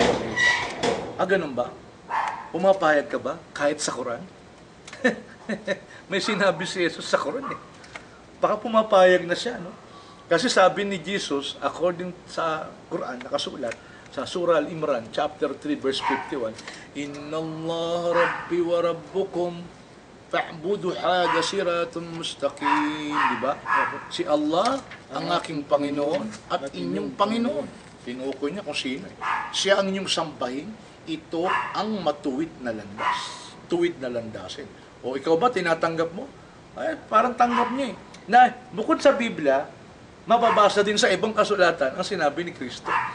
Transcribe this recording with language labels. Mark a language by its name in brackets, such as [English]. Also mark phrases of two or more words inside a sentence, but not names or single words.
[Filipino] Ganun ba? Pumapayag ka ba kahit sa Quran? May sinabi si Jesus sa Quran eh. Baka pumapayag na siya, no? Kasi sabi ni Jesus, according sa Quran, nakasulat, sa Surah Al-Imran, chapter 3, verse 51, [Arabic] إن الله ربي وربكم فاعبدوه هذا صراط مستقيم. [Filipino] Diba? Si Allah ang aking Panginoon at inyong Panginoon. Tinukoy niya kung sino. Siya ang inyong sambahin. Ito ang matuwid na landas. Tuwid na landasin. O ikaw ba, tinatanggap mo? Parang tanggap niya eh. Na, bukod sa Biblia, mababasa din sa ibang kasulatan ang sinabi ni Kristo.